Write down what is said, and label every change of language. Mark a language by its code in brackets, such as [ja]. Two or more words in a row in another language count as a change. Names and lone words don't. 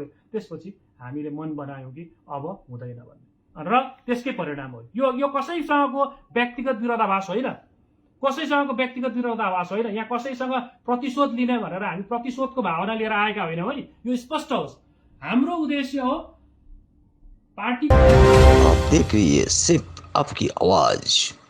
[ne] त्यसपछि हामीले मन बनायौँ कि अब हुँदैन भन्ने, र त्यसकै परिणाम हो यो कसैसँगको व्यक्तिगत विरोधाभास होइन, कसैसँगको व्यक्तिगत विरोधाभास होइन। यहाँ कसैसँग प्रतिशोध लिने भनेर हामी प्रतिशोधको भावना लिएर आएका होइनौँ है। यो स्पष्ट होस्, हाम्रो उद्देश्य हो पार्टी। [hi] आप देख रही है सिर्फ आपकी आवाज।